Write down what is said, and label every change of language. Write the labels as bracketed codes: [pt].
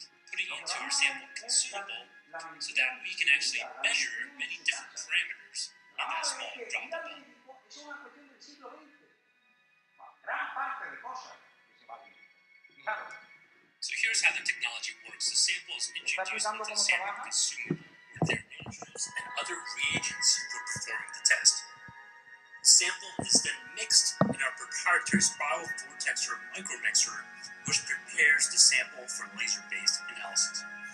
[en] Putting into our sample consumable so that we can actually measure many different parameters in that small drop of blood. [es] Es una cuestión del siglo XX. Gran parte de cosas que se va a vivir. Fijaros. [en] So here's how the technology works. The sample is introduced into the sample consumable with their instruments and other reagents for performing the test. The sample is then mixed in our proprietary spiral vortex or micromixer, which prepares the sample for laser-based analysis.